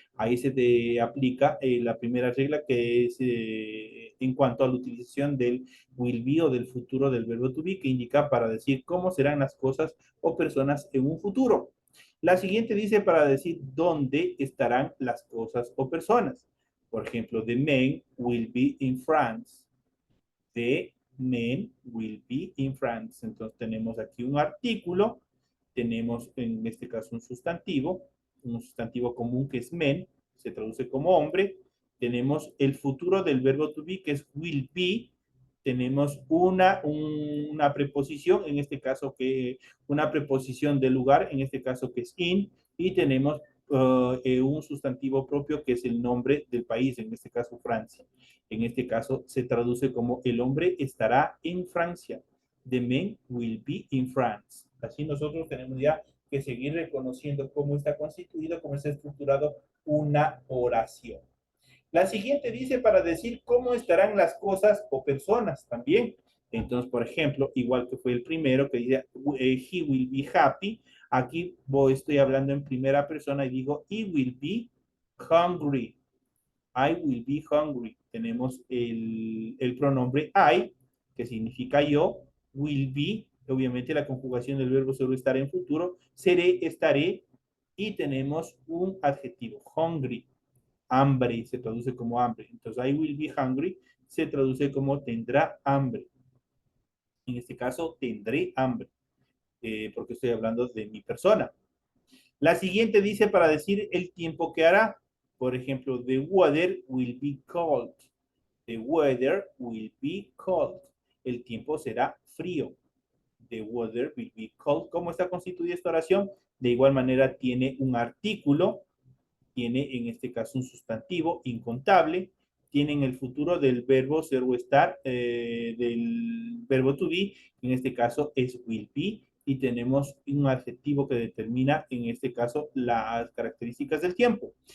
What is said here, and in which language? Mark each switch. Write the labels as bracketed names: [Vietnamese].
[Spanish] Ahí se te aplica la primera regla que es en cuanto a la utilización del will be o del futuro del verbo to be, que indica para decir cómo serán las cosas o personas en un futuro. La siguiente dice para decir dónde estarán las cosas o personas. Por ejemplo, [English] the men will be in France. The men will be in France. [Spanish] Entonces tenemos aquí un artículo, tenemos en este caso un sustantivo común que es men, se traduce como hombre. Tenemos el futuro del verbo to be que es will be. Tenemos una preposición, en este caso que una preposición de lugar, en este caso que es in, y tenemos un sustantivo propio que es el nombre del país, en este caso Francia. En este caso se traduce como el hombre estará en Francia. [English] The man will be in France. [Spanish] Así nosotros tenemos ya que seguir reconociendo cómo está constituido, cómo está estructurado una oración. La siguiente dice para decir cómo estarán las cosas o personas también. Entonces, por ejemplo, igual que fue el primero que dice [English] he will be happy, [Spanish] aquí estoy hablando en primera persona y digo [English] he will be hungry. I will be hungry. [Spanish] Tenemos el pronombre I, que significa yo, will be, obviamente la conjugación del verbo solo estar en futuro, seré, estaré, y tenemos un adjetivo, hungry, hambre, se traduce como hambre. Entonces, [English] I will be hungry [Spanish] se traduce como tendrá hambre. En este caso, tendré hambre, porque estoy hablando de mi persona. La siguiente dice para decir el tiempo que hará. Por ejemplo, [English] the weather will be cold. The weather will be cold. [Spanish] El tiempo será frío. [English] The weather will be cold. [Spanish] ¿Cómo está constituida esta oración? De igual manera tiene un artículo, tiene en este caso un sustantivo incontable, tiene en el futuro del verbo ser o estar, del verbo to be, en este caso es will be, y tenemos un adjetivo que determina en este caso las características del tiempo.